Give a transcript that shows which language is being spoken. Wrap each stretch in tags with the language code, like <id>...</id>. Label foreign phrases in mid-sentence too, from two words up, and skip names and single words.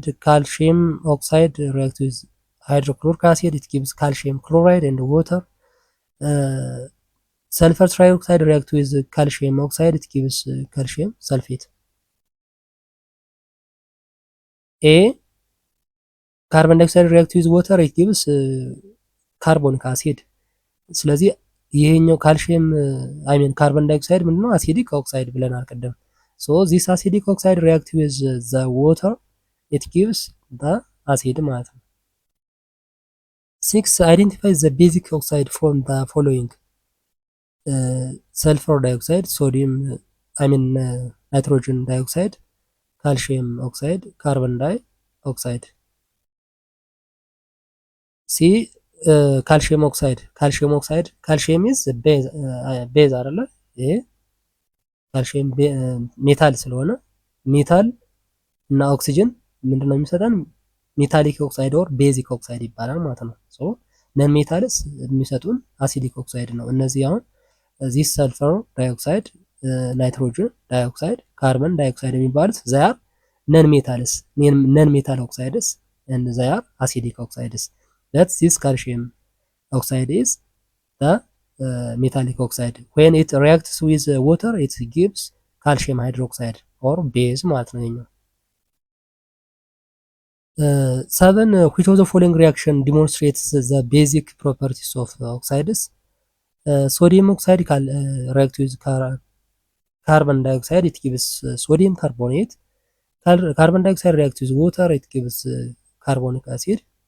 <en>Calcium oxide reacts with hydrochloric acid, it gives calcium chloride and water. Sulfur trioxide reacts with calcium oxide, it gives calcium sulfate. A carbon dioxide reacts with water, it gives carbonic acid.</en> <am>ስለዚህ ይሄኛው</am> <en>calcium carbon dioxide</en> <am>ምንድነው?</am> <en>acidic oxide</en> <am>ብለናል ቀደም።</am> <en>this acidic oxide reacts with the water, it gives the acid</en> <am>ማለት ነው።</am> <en>6 identify the basic oxide from the following? sulfur dioxide, sodium nitrogen dioxide, calcium oxide, carbon dioxide. C calcium oxide. Calcium oxide calcium is base አይደለ?</en> <am>ይሄ</am> <en>calcium metal</en> <am>ስለሆነ ሜታል እና ኦክሲጅን ምንድነው የሚሰጠን?</am> <en>metallic oxide or basic oxide</en> <am>ይባላል ማለት ነው።</am> <en>non metals የሚሰጡን acidic oxide</en> <am>ነው። እነዚህ አሁን</am> <en>this sulfur dioxide, nitrogen dioxide, carbon dioxide የሚባሉት they're non metals non metal oxides and they are acidic oxides. That this calcium oxide is the metallic oxide. When it reacts with water it gives calcium hydroxide or base</en> <am>ማለት ነው ይሄኛው።</am> <en>7 which of the following reaction demonstrates the basic properties of oxides? Sodium oxide react with carbon dioxide, it gives sodium carbonate. Carbon dioxide reacts with water, it gives carbonic acid.</en>